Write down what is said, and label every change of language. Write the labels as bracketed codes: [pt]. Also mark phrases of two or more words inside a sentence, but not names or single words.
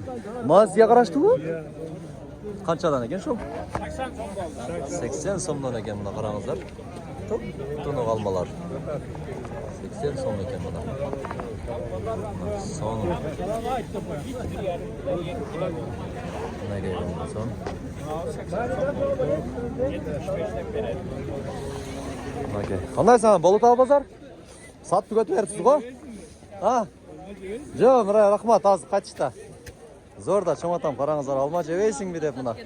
[ky] Мына сизге караштыбы? Канчадан экен ушул? 80 сомдон экен мына караңыздар. Тонук алмалар. 80 сом экен мына. Сон. Мынакей so'm. [uz] Okey. Qandaysan? Bolutog' bozor? Sotib tugatib beribsiz-ku? Ha? Yo'q, Miray, rahmat, hozir qaytishda. Zo'rda cho'matam, qarangizlar, olma jebeysingmi deb buna.